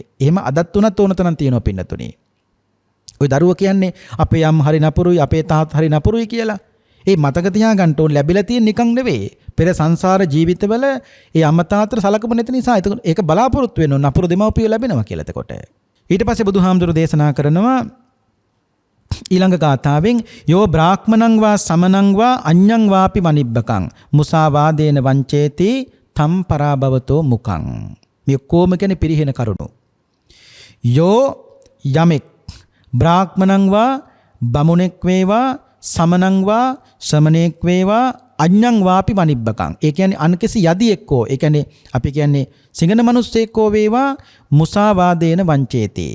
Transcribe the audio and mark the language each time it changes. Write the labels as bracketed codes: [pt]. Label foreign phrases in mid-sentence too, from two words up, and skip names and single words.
[si] එහෙම අදත් උනත් ඕන තරම් තියෙනවා පින්නතුනේ. ওই දරුවා කියන්නේ අපේ අම්මා හරි නපුරුයි අපේ තාත්තා හරි නපුරුයි කියලා. ඒ මතක තියාගන්න ඕන ලැබිලා තියෙන නිකන් නෙවෙයි. පෙර සංසාර ජීවිතවල ඒ අම්මා තාත්තට සලකපු නැති නිසා ඒක බලාපොරොත්තු වෙන නපුරු දෙමව්පිය ලැබෙනවා කියලා එතකොට. ඊට පස්සේ බුදුහාමුදුරු දේශනා කරනවා ඊළඟ ගාථාවෙන් [pi] යෝ බ්‍රාහ්මණං වා සමනං වා අඤ්ඤං වාපි මනිබ්බකං මුසාවාදේන වංචේති තම් පරාභවතෝ මුකං. [si] මේ කොම කියන්නේ පිරිහෙන කරුණු. [pi] යෝ යමෙක් බ්‍රාහ්මණං වා [si] බමුණෙක් වේවා [pi] සමනං වා [si] ශ්‍රමණෙක් වේවා [pi] අඤ්ඤං වාපි මනිබ්බකං. [si] ඒ කියන්නේ අන්කිසි යදියෙක්කෝ ඒ කියන්නේ අපි කියන්නේ සිංහන මිනිස්සෙක්කෝ වේවා [pi] මුසාවාදේන වංචේති.